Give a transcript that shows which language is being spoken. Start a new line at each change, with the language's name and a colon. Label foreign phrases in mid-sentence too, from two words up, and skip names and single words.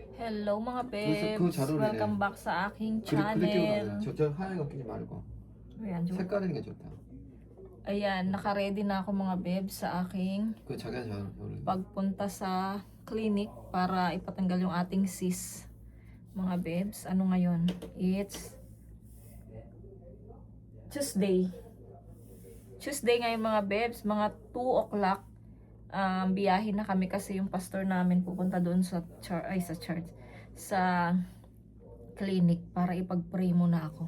Filipino: Hello mga
Korean: 그거
Filipino: babes,
Korean: 잘 어울리네.
Filipino: welcome back sa aking
Korean: 그렇게
Filipino: channel.
Korean: 입어봐. 저 하얀 거 끼지 말고.
Filipino: Ayan,
Korean: 색깔 있는 게 좋다.
Filipino: ayan, naka-ready na ako mga babes sa aking
Korean: 그 자기가 잘 어울리네.
Filipino: pagpunta sa clinic para ipatanggal yung ating cyst. Mga babes, ano ngayon?
English: It's Tuesday.
Filipino: Tuesday ngayon mga babes, mga 2 o'clock. Biyahe na kami kasi yung pastor namin pupunta doon sa church, sa clinic para ipag-pray muna ako.